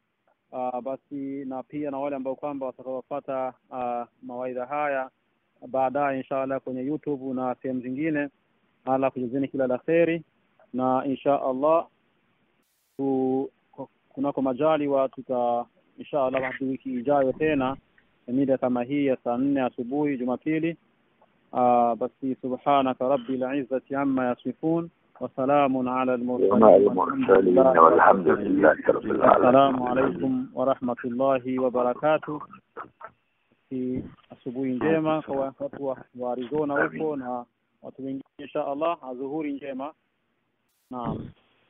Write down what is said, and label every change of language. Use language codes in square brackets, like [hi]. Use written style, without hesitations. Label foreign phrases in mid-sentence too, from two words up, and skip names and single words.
[sw] Basi na pia na wale ambao kwamba watakaofuata mawaidha haya baadaye inshallah kwenye YouTube na sehemu zingine. Allah kujazeni kila la kheri, na inshallah kunako majali inshallah hadi wiki ijayo tena mida kama hii ya saa 4 asubuhi Jumapili. [ar] basi سبحانك رب العزة عما يصفون وسلام على المرسلين والحمد لله رب العالمين. السلام عليكم ورحمة الله وبركاته. [sw] Asubuhi njema kwa watu wa Arizona huko na watu wengine inshallah. Adhuhuri njema. Naam.